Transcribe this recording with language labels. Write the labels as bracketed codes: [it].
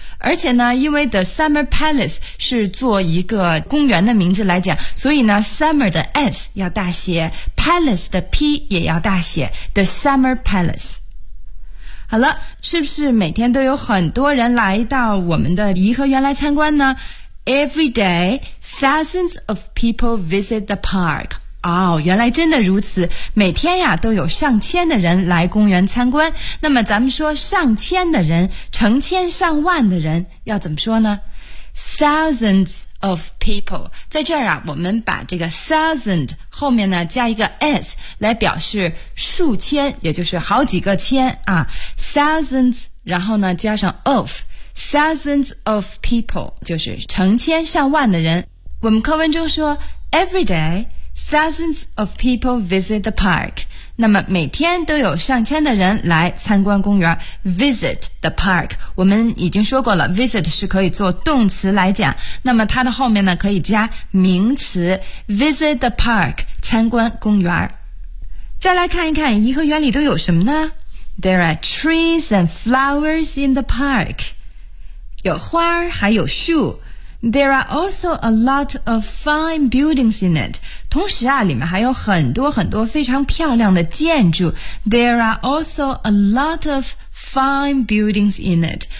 [zh] 而且呢，因为 The Summer Palace 是做一个公园的名字来讲，所以呢 Summer 的 S 要大写， Palace 的 P 也要大写， The Summer Palace。好了，是不是每天都有很多人来到我们的颐和园来参观呢？ [en] Every day, thousands of people visit the park. [zh] 哦，原来真的如此，每天呀都有上千的人来公园参观。那么咱们说上千的人，成千上万的人要怎么说呢？ [en] Thousands of people， [zh] 在这儿啊，我们把这个 thousand 后面呢加一个 s 来表示数千，也就是好几个千啊。 Thousands， 然后呢加上 of， [en] thousands of people [zh] 就是成千上万的人。我们课文中说 [en] Every day thousands of people visit the park， [zh] 那么每天都有上千的人来参观公园。 [en] Visit the park， [zh] 我们已经说过了， Visit 是可以做动词来讲，那么它的后面呢可以加名词， Visit the park， 参观公园。再来看一看颐和园里都有什么呢？ [en] There are trees and flowers in the park， [zh] 有花还有树。 [en] There are also a lot of fine buildings in it， [zh] 同时啊，里面还有很多很多非常漂亮的建筑。 [en] There are also a lot of fine buildings in it.